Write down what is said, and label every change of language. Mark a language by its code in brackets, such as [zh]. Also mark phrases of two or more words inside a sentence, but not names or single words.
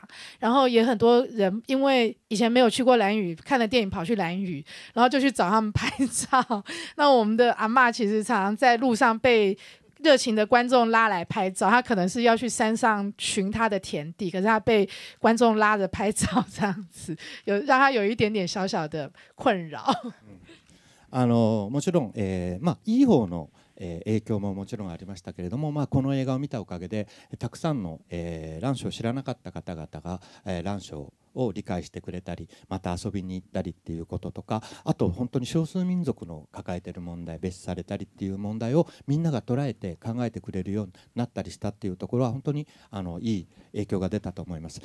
[zh] 然后也很多人因为以前没有去过兰屿，看了电影跑去兰屿，然后就去找他们拍照。那我们的阿嬷其实常常在路上被热情的观众拉来拍照，他可能是要去山上寻他的田地，可是他被观众拉着拍照，这样子让他有一点点小小的困扰。 [ja] もちろん、いい方の影響ももちろんありましたけれども、この映画を見たおかげでたくさんの蘭嶼を知らなかった方々が蘭嶼を理解してくれたり、また遊びに行ったりっていうこととか、あと本当に少数民族の抱えている問題、蔑視されたりっていう問題をみんなが捉えて考えてくれるようになったりしたっていうところは本当にいい影響が出たと思います。